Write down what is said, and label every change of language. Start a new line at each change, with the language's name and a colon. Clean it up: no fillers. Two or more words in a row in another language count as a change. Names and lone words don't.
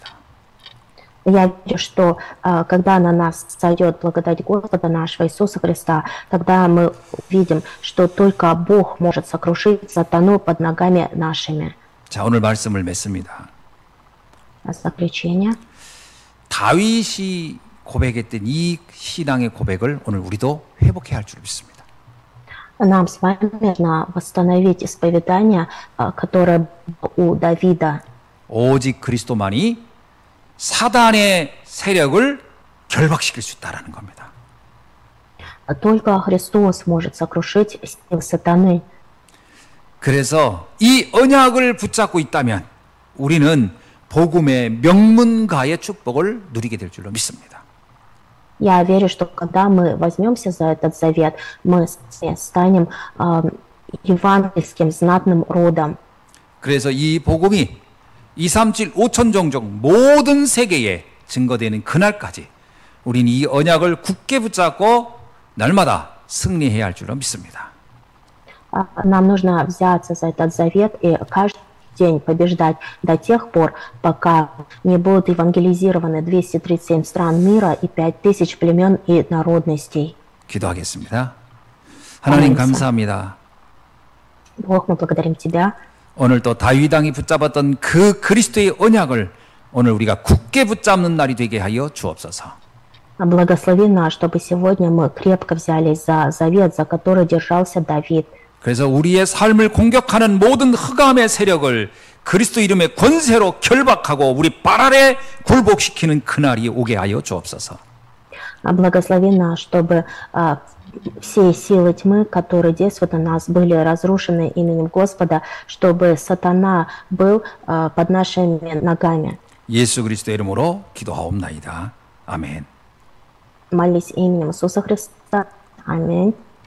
Russian: Я верю, что когда на нас сойдет благодать Господа нашего Иисуса Христа, тогда мы увидим, что только Бог может сокрушить сатану под ногами нашими.
Korean: 자, 오늘 말씀을 맺습니다.
Russian: Заключение.
Korean: 다윗이 고백했던 이 신앙의 고백을 오늘 우리도 회복해야 할 줄 믿습니다.
Russian: Нам с вами нужно восстановить исповедание, которое было у Давида.
Korean: 오직 그리스도만이 사단의 세력을 결박시킬 수 있다라는 겁니다.
Russian: Только Христос может сокрушить силы сатаны.
Korean: 그래서 이 언약을 붙잡고 있다면 우리는 복음의 명문가의 축복을 누리게 될 줄로 믿습니다.
Russian: Я верю, что когда мы возьмемся за этот завет, мы станем евангельским знатным родом.
Korean: 그래서 이 복음이 237 5천 종족 모든 세계에 증거되는 그날까지 우리는 이 언약을 굳게 붙잡고 날마다 승리해야 할 줄로 믿습니다.
Russian: Нам нужно взяться за этот завет и каждый день побеждать до тех пор, пока не будут евангелизированы 237 стран мира и 5000 племен и народностей.
Korean: 기도하겠습니다. 하나님 감사합니다.
Russian: Бог, мы благодарим Тебя.
Korean: 오늘 또 다윗 왕이 붙잡았던 그 그리스도의 언약을 오늘 우리가 굳게 붙잡는 날이 되게 하여 주옵소서.
Russian: Благослови нас, чтобы сегодня мы крепко взялись за завет, за который держался Давид.
Korean: 그래서 우리의 삶을 공격하는 모든 흑암의 세력을 그리스도 이름의 권세로 결박하고 우리 발 아래 굴복시키는 그날이 오게 하여 주옵소서.
Russian: Благослови нас, чтобы все силы тьмы, которые действуют на нас, были разрушены именем Господа, чтобы сатана был под нашими ногами.
Korean: 예수 그리스도의 이름으로 기도하옵나이다. 아멘.
Russian: Молись именем Иисуса Христа. Аминь.